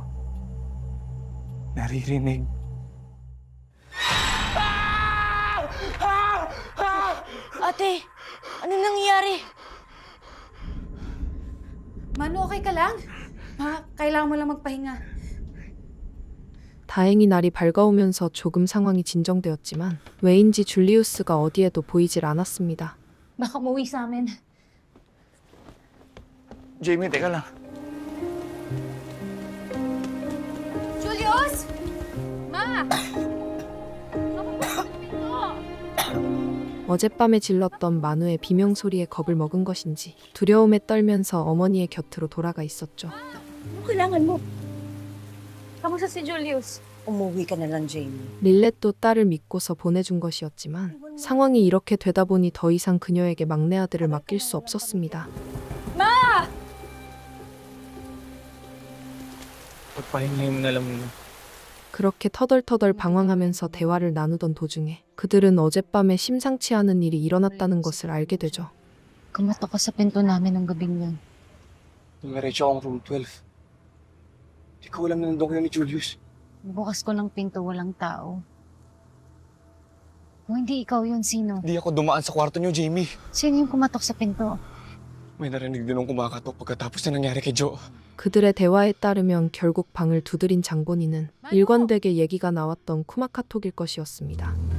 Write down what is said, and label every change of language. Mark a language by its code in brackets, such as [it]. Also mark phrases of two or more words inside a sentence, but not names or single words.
[tl] Naririnig. Ate, ano nangyayari? Manu, okay ka lang? Kailangan mo lang magpahinga. [ko] 다행히 날이 밝아오면서 조금 상황이 진정되었지만 왜인지 줄리우스가 어디에도 보이질 않았습니다. [tl] Baka umuwi sa amin. Jamie, teka lang. Julius! Ma! [ko] 어젯밤에 질렀던 만우의 비명 소리에 겁을 먹은 것인지 두려움에 떨면서 어머니의 곁으로 돌아가 있었죠. [tl] Kailangan mo. Kamusta si Julius? Umuwi ka na lang, Jamie. [ko] 릴렛도 딸을 믿고서 보내준 것이었지만 상황이 이렇게 되다 보니 더 이상 그녀에게 막내 아들을 맡길 수 없었습니다. [tl] Pagpahingahin mo na lang muna. [ko] 그렇게 터덜터덜 방황하면서 대화를 나누던 도중에 그들은 어젯밤에 심상치 않은 일이 일어났다는 것을 알게 되죠. [tl] Kumatok ka sa pinto namin ng gabing yun. Dumiretso akong room 12. Hindi ko alam na nandun kayo ni Julius. Bukas ko ng pinto, walang tao. Kung hindi ikaw yun, sino? Hindi ako dumaan sa kwarto niyo, Jamie. Sino yung kumatok sa pinto? May narinig din ng kumakatok pagkatapos na nangyari kay Joe. [ko] 그들의 대화에 따르면 결국 방을 두드린 장본인은 일관되게 얘기가 나왔던 쿠마카톡일 것이었습니다.